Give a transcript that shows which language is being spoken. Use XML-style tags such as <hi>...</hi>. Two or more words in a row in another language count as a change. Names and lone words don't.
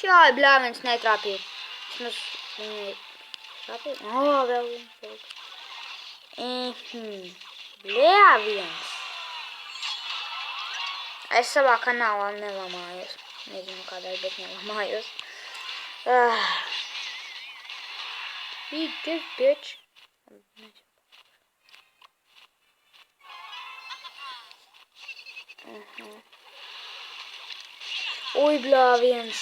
<lv>Ai, bļāviens netrāpīja. Vismaz viņai trāpīja. Vēl viens. Bļāviens. Es savā kanālā nelamājos. Nezinu kādēļ, bet nelamājos.</lv> <en>Eat this, bitch.</en> <lv>Ui, bļāviens.</lv>